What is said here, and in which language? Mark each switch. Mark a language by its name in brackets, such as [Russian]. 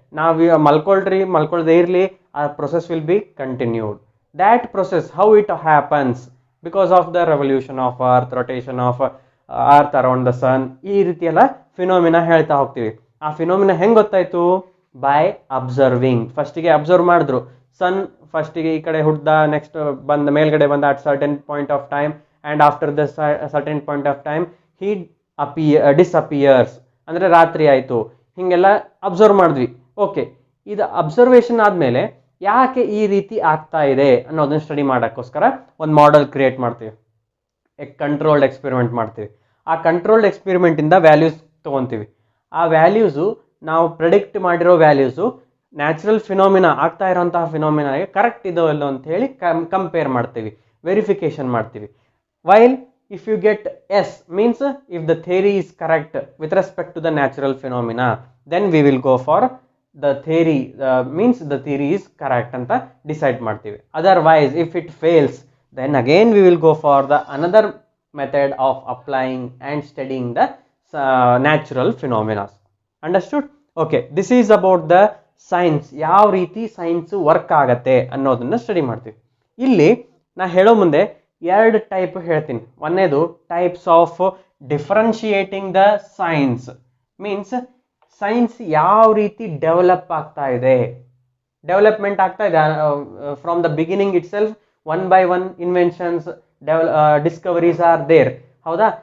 [Kannada] ನಾವು ಮಲ್ಕೊಳ್ದೇ ಇರಲಿ, ಆ [English] Process will be continued. That process how it happens because of the revolution of earth, rotation of earth around the sun, [Kannada] ಈ ರೀತಿ ಎಲ್ಲ phenomena ಹೇಳ್ತಾ ಹೋಗ್ತೀವಿ. ಆ ಫಿನೋಮಿನಾ ಹೆಂಗ್ ಗೊತ್ತಾಯ್ತು? [English] By observing. [Kannada] ಫಸ್ಟಿಗೆ ಅಬ್ಸರ್ವ್ ಮಾಡಿದ್ರು, ಸನ್ ಫಸ್ಟಿಗೆ ಈ ಕಡೆ ಹುಡ್ದ, ನೆಕ್ಸ್ಟ್ ಮೇಲ್ಗಡೆ ಬಂದ [English] at certain point of time, and after the certain point of time he disappears, [Kannada] ಅಂದ್ರೆ ರಾತ್ರಿ ಆಯ್ತು. ಹಿಂಗೆಲ್ಲ ಅಬ್ಸರ್ವ್ ಮಾಡಿದ್ವಿ. ಓಕೆ, ಇದು ಅಬ್ಸರ್ವೇಷನ್ ಆದ್ಮೇಲೆ ಯಾಕೆ ಈ ರೀತಿ ಆಗ್ತಾ ಇದೆ ಅನ್ನೋದನ್ನ ಸ್ಟಡಿ ಮಾಡೋಕ್ಕೋಸ್ಕರ ಒಂದು ಮಾಡೆಲ್ ಕ್ರಿಯೇಟ್ ಮಾಡ್ತೀವಿ, ಕಂಟ್ರೋಲ್ಡ್ ಎಕ್ಸ್ಪೆರಿಮೆಂಟ್ ಮಾಡ್ತೀವಿ. ಆ ಕಂಟ್ರೋಲ್ಡ್ ಎಕ್ಸ್ಪೆರಿಮೆಂಟಿಂದ ವ್ಯಾಲ್ಯೂಸ್ ತೊಗೊತೀವಿ. ಆ ವ್ಯಾಲ್ಯೂಸು ನಾವು ಪ್ರೆಡಿಕ್ಟ್ ಮಾಡಿರೋ ವ್ಯಾಲ್ಯೂಸು ನ್ಯಾಚುರಲ್ ಫಿನೋಮಿನಾ, ಆಗ್ತಾ ಇರೋಂತಹ ಫಿನೋಮಿನಾಗೆ ಕರೆಕ್ಟ್ ಇದೋ ಇಲ್ಲೋ ಅಂತ ಹೇಳಿ ಕಂಪೇರ್ ಮಾಡ್ತೀವಿ, ವೆರಿಫಿಕೇಶನ್ ಮಾಡ್ತೀವಿ. [English] while if you get yes means if the theory is correct with respect to the natural phenomena, then we will go for the theory, means the theory is correct [Kannada] anta decide ಮಾಡ್ತೀವಿ. [English] Otherwise if it fails, then again we will go for the another method of applying and studying the natural phenomena. Understood? Okay, this is about the science, [Kannada] ಯಾವ ರೀತಿ science work ಆಗತ್ತೆ ಅನ್ನೋದನ್ನ study ಮಾಡ್ತೀವಿ. ಇಲ್ಲಿ ನಾ ಹೇಳೋ ಮುಂದೆ ಎರಡು ಟೈಪ್ ಹೇಳ್ತೀನಿ. ಒಂದೇದು [English] types of differentiating the science, means [Kannada] science ಯಾವ ರೀತಿ ಡೆವಲಪ್ ಆಗ್ತಾ ಇದೆ, [English] development ಆಗ್ತಾ ಇದೆ from the beginning itself, one by one inventions discoveries are there, [Kannada] ಹೌದಾ?